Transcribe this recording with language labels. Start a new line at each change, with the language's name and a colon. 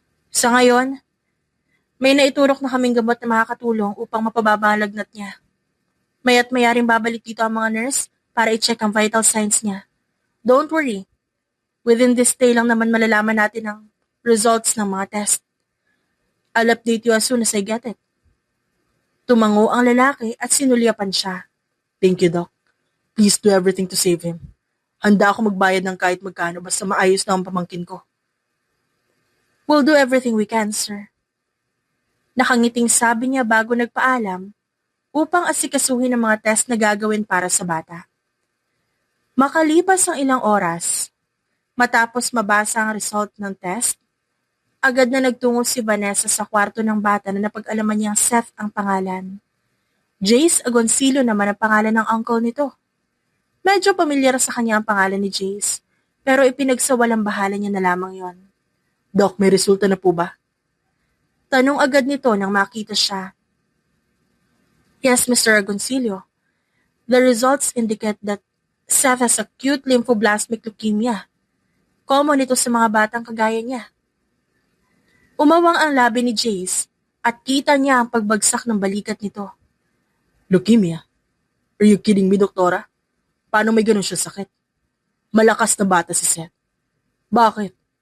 Filipino: Sa ngayon, may naiturok na kaming gamot na makakatulong upang mapababa ang lagnat niya. Maya't mayaring babalik dito ang mga nurse para i-check ang vital signs niya.
English: Don't worry. Within this day
Filipino: lang naman malalaman natin ang results ng mga test.
English: I'll update you as soon as I get it.
Filipino: Tumango ang lalaki at sinulyapan siya.
English: Thank you, Doc. Please do everything to save him.
Filipino: Handa ako magbayad ng kahit magkano basta maayos na ang pamangkin ko.
English: We'll do everything we can, sir.
Filipino: Nakangiting sabi niya bago nagpaalam upang asikasuhin ang mga test na gagawin para sa bata. Makalipas ang ilang oras, matapos mabasa ang result ng test, agad na nagtungo si Vanessa sa kwarto ng bata na napag-alaman niyang Seth ang pangalan. Jace Agoncillo naman ang pangalan ng uncle nito. Medyo pamilyar sa kanya ang pangalan ni Jace, pero ipinagsawalang bahala niya na lamang yon. Doc, may resulta na po ba? Tanong agad nito nang makita siya.
English: Yes, Mr. Agoncillo. The results indicate that Seth has acute lymphoblastic leukemia.
Filipino: Common ito sa mga batang kagaya niya. Umawang ang labi ni Jace at kita niya ang pagbagsak ng balikat nito.
English: Leukemia? Are you kidding me, doktora?
Filipino: Paano may ganun siya sakit? Malakas na bata si Seth. Bakit?